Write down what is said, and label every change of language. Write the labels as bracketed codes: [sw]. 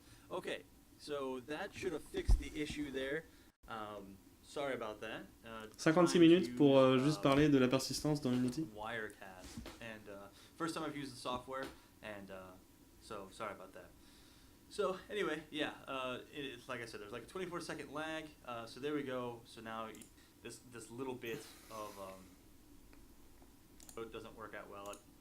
[en] Okay, so that should have fixed the issue there. Sorry about that. [fr] 56 minutes pour juste parler de la persistance dans Unity. [en] Wirecast, and first time I've used the software, and so sorry about that. So anyway, yeah, it's like I said, there's like a 24-second lag. So there we go. So now this little bit of it doesn't work out well.